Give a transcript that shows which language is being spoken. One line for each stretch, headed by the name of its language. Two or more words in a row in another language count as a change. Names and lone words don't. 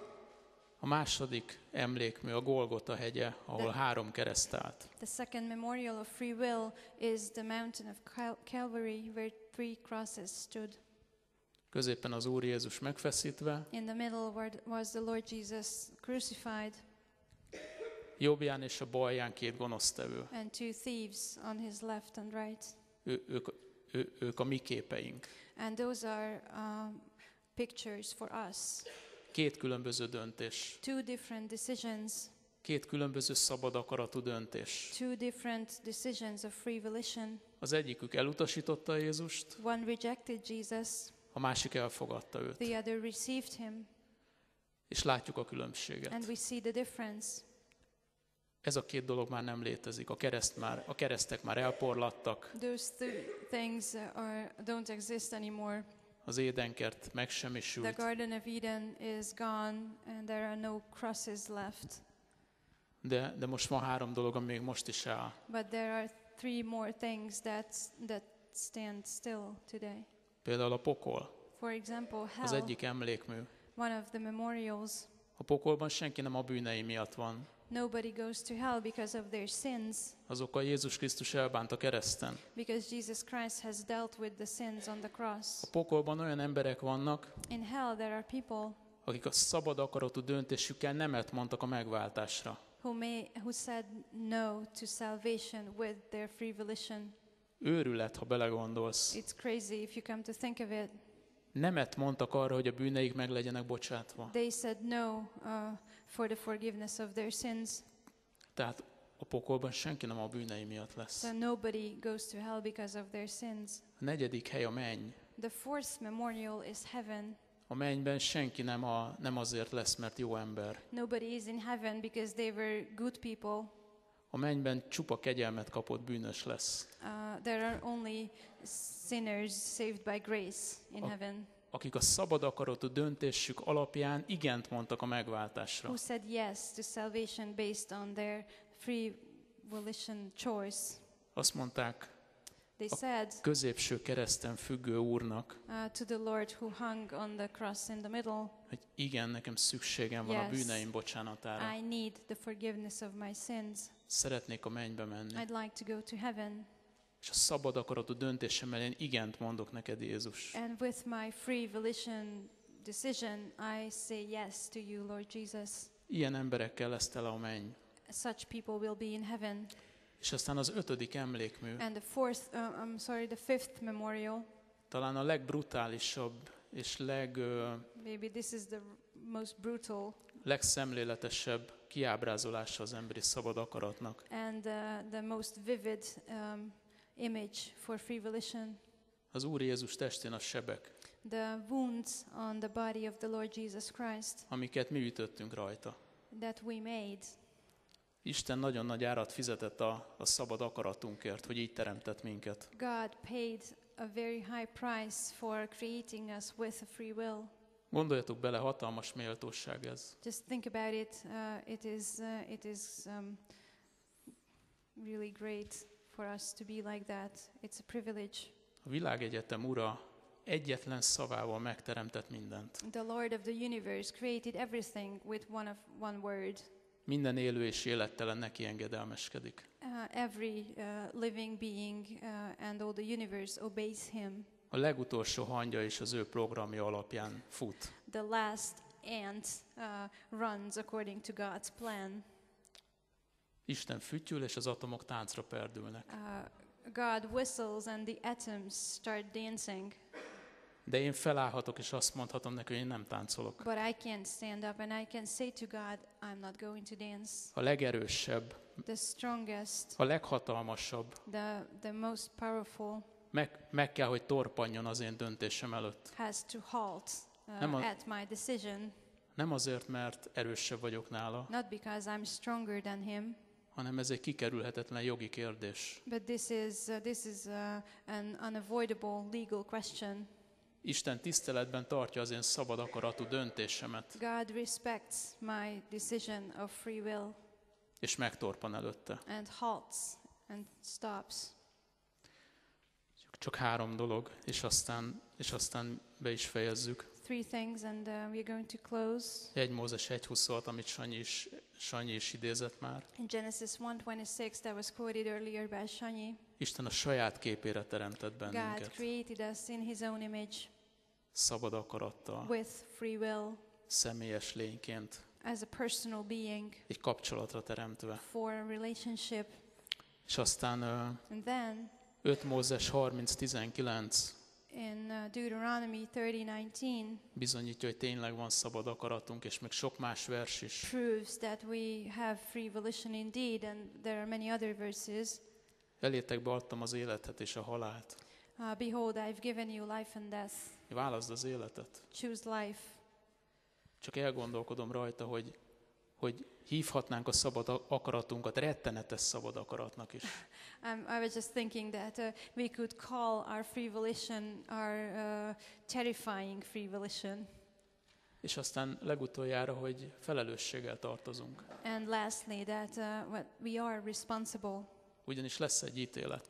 Hungarian: A második emlékmű a Golgota hegye, ahol 3 kereszt állt.
English: The second memorial of free will is the mountain of Calvary, where 3 crosses stood.
Hungarian: Középen az Úr Jézus megfeszítve.
English: In the middle was the Lord Jesus crucified.
Hungarian: Jobbján és a balján 2 gonosztevő.
English: And 2 thieves on his left and right.
Hungarian: Ők a mi képeink.
English: And those are pictures for us.
Hungarian: 2 különböző döntés.
English: 2 different decisions.
Hungarian: 2 különböző szabad akaratú döntés.
English: 2 different decisions of free volition.
Hungarian: Az egyikük elutasította Jézust.
English: One rejected Jesus.
Hungarian: A másik elfogadta őt.
English: The other received him.
Hungarian: És látjuk a különbséget.
English: And we see the difference.
Hungarian: Ez a 2 dolog már nem létezik. A keresztek már elporlattak.
English: Those things don't exist anymore.
Hungarian: Az Édenkert megsemmisült.
English: The Garden of Eden is gone and there are no crosses left.
Hungarian: De most van 3 dolog, ami még most is áll.
English: But there are 3 more things that stand still today.
Hungarian: Például a pokol.
English: For example, hell.
Hungarian: Az egyik emlékmű.
English: One of the memorials.
Hungarian: A pokolban senki nem a bűnei miatt van.
English: Nobody goes to hell because of their sins,
Hungarian: azokkal Jézus Krisztus elbánt a kereszten.
English: because Jesus Christ has dealt with the sins on the cross.
Hungarian: A pokolban olyan emberek vannak,
English: In hell there are people
Hungarian: akik a szabad akaratú döntésükkel nemet mondtak a megváltásra.
English: who said no to salvation with their free volition.
Hungarian: Őrület, ha belegondolsz.
English: It's crazy if you come to think of it.
Hungarian: Nemet mondtak arra, hogy a bűneik meg legyenek bocsátva.
English: They said no for the forgiveness of their sins.
Hungarian: Tehát a pokolban senki nem a bűnei miatt lesz.
English: So nobody goes to hell because of their sins.
Hungarian: A negyedik hely a menny.
English: The fourth memorial is heaven.
Hungarian: A mennyben senki nem azért lesz, mert jó ember.
English: Nobody is in heaven because they were good people.
Hungarian: A mennyben csupa kegyelmet kapott bűnös lesz.
English: There are only sinners saved by grace in heaven.
Hungarian: Akik a szabad akaratú döntésük alapján igent mondtak a megváltásra.
English: Who said yes to salvation based on their free volition choice.
Hungarian: Azt mondták
English: They said
Hungarian: középső kereszten függő Úrnak,
English: to the Lord who hung on the cross in the middle,
Hungarian: hogy igen, nekem szükségem van a bűneim bocsánatára.
English: I need the forgiveness of my sins.
Hungarian: Szeretnék a mennybe menni.
English: I'd like to go to heaven.
Hungarian: És a szabad akaratú döntésemmel én igent mondok neked, Jézus.
English: And with my free volition decision, I say yes to you, Lord Jesus.
Hungarian: Ilyen emberekkel lesz tele a menny.
English: Such people will be in heaven.
Hungarian: És aztán az ötödik emlékmű,
English: And the fifth memorial.
Hungarian: talán a legbrutálisabb és
English: Maybe this is the most brutal
Hungarian: legszemléletesebb kiábrázolása az emberi szabad akaratnak.
English: and the most vivid image for free volition.
Hungarian: Az Úr Jézus testén a sebek,
English: The wounds on the body of the Lord Jesus Christ
Hungarian: amiket mi ütöttünk rajta.
English: that we made.
Hungarian: Isten nagyon nagy árat fizetett a szabad akaratunkért, hogy így teremtett minket.
English: God paid a very high price for creating us with a free will.
Hungarian: Gondoljatok bele, hatalmas méltóság ez.
English: Just think about it. It is really great for us to be like that. It's a privilege.
Hungarian: A világegyetem ura egyetlen szavával megteremtett mindent.
English: The Lord of the universe created everything with one word.
Hungarian: Minden élő és élettelen neki engedelmeskedik.
English: Every living being and all the universe obeys him.
Hungarian: A legutolsó hangya is az ő programja alapján fut.
English: The last ant runs according to God's plan.
Hungarian: Isten fütyül, és az atomok táncra perdülnek.
English: God whistles and the atoms start dancing.
Hungarian: De én felállhatok, és azt mondhatom neki, hogy én nem táncolok.
English: But I can't stand up and I can say to God, I'm not going to dance.
Hungarian: A legerősebb,
English: The strongest,
Hungarian: a leghatalmasabb,
English: the most powerful
Hungarian: meg kell, hogy torpanjon az én döntésem előtt.
English: has to halt at my decision.
Hungarian: Nem azért, mert erősebb vagyok nála,
English: Not because I'm stronger than him,
Hungarian: hanem ez egy kikerülhetetlen jogi kérdés.
English: but this is an unavoidable legal question.
Hungarian: Isten tiszteletben tartja az én szabad akaratú döntésemet,
English: God respects my decision of free will
Hungarian: és megtorpan előtte.
English: and halts and stops.
Hungarian: Csak 3 dolog, és aztán be is fejezzük.
English: 3 things and we're going to close.
Hungarian: 1 Mózes 1.26, amit Sanyi is idézett már.
English: In Genesis 1:26 that was quoted earlier by Shanyi,
Hungarian: Isten a saját képére teremtett
English: God
Hungarian: bennünket.
English: created us in his own image
Hungarian: Szabad akarattal,
English: with free will
Hungarian: személyes lényként,
English: as a personal being
Hungarian: egy kapcsolatra teremtve.
English: for a relationship.
Hungarian: És aztán
English: And then
Hungarian: 5 Mózes 30.19
English: in Deuteronomy 30:19
Hungarian: bizonyítja, hogy tényleg van szabad akaratunk, és még sok más vers is.
English: proves that we have free volition indeed, and there are many other verses.
Hungarian: Elétek beadtam az életet és a halált.
English: Behold, I've given you life and death.
Hungarian: Válaszd az életet.
English: Choose life.
Hungarian: Csak elgondolkodom rajta, hogy hívhatnánk a szabad akaratunkat rettenetes szabad akaratnak is.
English: I was just thinking that we could call our free volition our terrifying free volition.
Hungarian: És aztán legutoljára, hogy felelősséggel tartozunk.
English: And lastly, that we are responsible,
Hungarian: Ugyanis lesz egy ítélet.